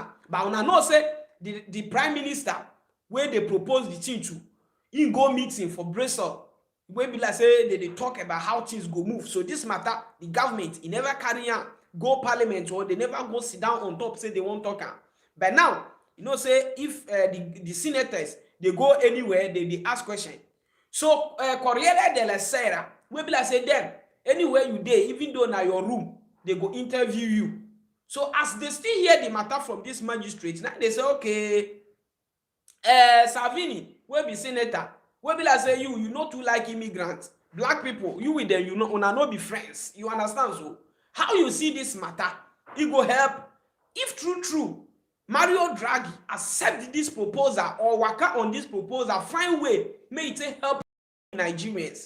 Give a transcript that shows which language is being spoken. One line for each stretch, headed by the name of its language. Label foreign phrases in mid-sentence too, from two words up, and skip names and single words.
Nigerian Pidgin: But when I know say, the prime minister where they propose the thing to in go meeting for Brussels where be like say they talk about how things go move. So this matter the government he never carry on go parliament or they never go sit down on top say they won't talk. But now you know say if the senators they go anywhere they ask question. So Corriere della Sera where be like say them anywhere you dey even though na your room they go interview you. So as they still hear the matter from this magistrate, now they say, okay, Salvini, will be senator, will be like say you not too like immigrants, black people, you with them, you know, not be friends. You understand? So how you see this matter? It go help. If true, Mario Draghi accept this proposal or work on this proposal, find way, may it help Nigerians.